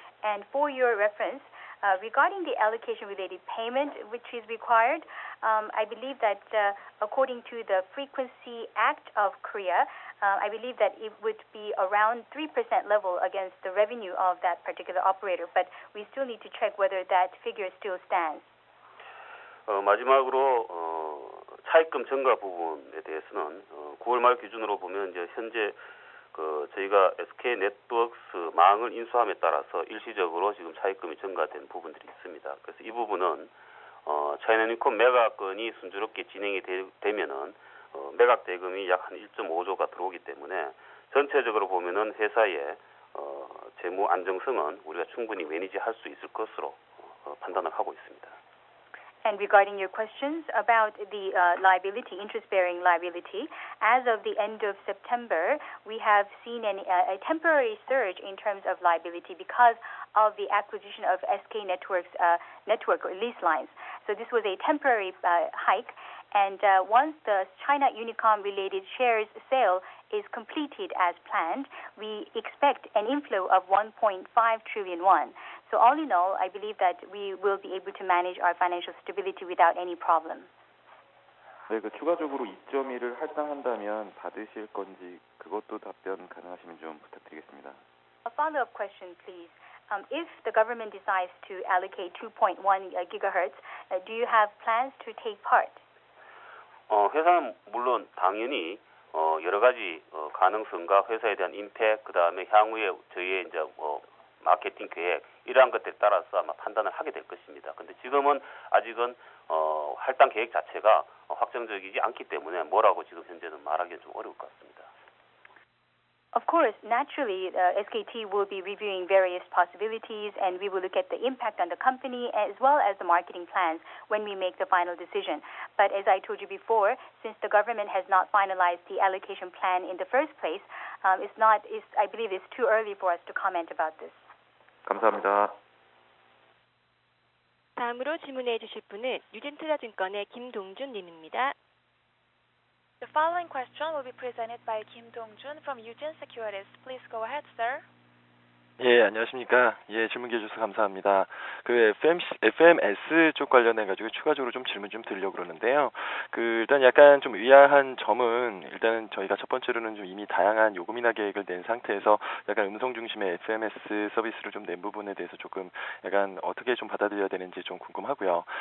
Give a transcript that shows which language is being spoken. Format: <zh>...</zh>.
<en>And for your reference, regarding the allocation-related payment which is required, I believe that according to the Frequency Act of Korea, I believe that it would be around 3% level against the revenue of that particular operator, but we still need to check whether that figure still stands.</en> <ko>마지막으로 차입금 증가 부분에 대해서는 9월 말 기준으로 보면 이제 현재 저희가 SK 네트워크스 망을 인수함에 따라서 일시적으로 지금 차입금이 증가된 부분들이 있습니다. 그래서 이 부분은 차이나유니콘 매각건이 순조롭게 진행이 되면은 매각 대금이 약 한 1.5조가 들어오기 때문에 전체적으로 보면은 회사의 재무 안정성은 우리가 충분히 매니지할 수 있을 것으로 판단을 하고 있습니다.</ko> <en>And regarding your questions about the liability, interest-bearing liability, as of the end of September, we have seen a temporary surge in terms of liability because of the acquisition of SK Networks network or lease lines. So this was a temporary hike, and once the China Unicom-related shares sale is completed as planned, we expect an inflow of 1.5 trillion won. So all in all, I believe that we will be able to manage our financial stability without any problem.</en> <ko>네, 추가적으로 2.1을 할당한다면 받으실 건지 그것도 답변 가능하시면 좀 부탁드리겠습니다.</ko> <en>A follow-up question, please. If the government decides to allocate 2.1 gigahertz, do you have plans to take part?</en> <ko>회사는 물론 당연히 여러 가지 가능성과 회사에 대한 임팩트, 그다음에 향후에 저희의 이제 마케팅 계획 이러한 것들에 따라서 아마 판단을 하게 될 것입니다. 근데 지금은 아직은 할당 계획 자체가 확정적이지 않기 때문에 뭐라고 지금 현재는 말하기는 좀 어려울 것 같습니다.</ko> <en>Of course, naturally, SKT will be reviewing various possibilities, and we will look at the impact on the company as well as the marketing plans when we make the final decision. But as I told you before, since the government has not finalized the allocation plan in the first place, I believe it's too early for us to comment about this.</en> <ko>감사합니다. 다음으로 질문해 주실 분은 유진투자증권의 김동준 님입니다.</ko> <en>The following question will be presented by Kim Dong-jun from Eugene Securities. Please go ahead, sir.</en> <ko>예, 안녕하십니까. 예, 질문 기회 주셔서 감사합니다. 그 FMS 쪽 관련해가지고 추가적으로 좀 질문 좀 드리려고 그러는데요. 일단 약간 좀 의아한 점은 일단은 저희가 첫 번째로는 좀 이미 다양한 요금 인하 계획을 낸 상태에서 약간 음성 중심의 FMS 서비스를 좀 낸 부분에 대해서 조금 약간 어떻게 좀 받아들여야 되는지 좀 궁금하고요.</ko>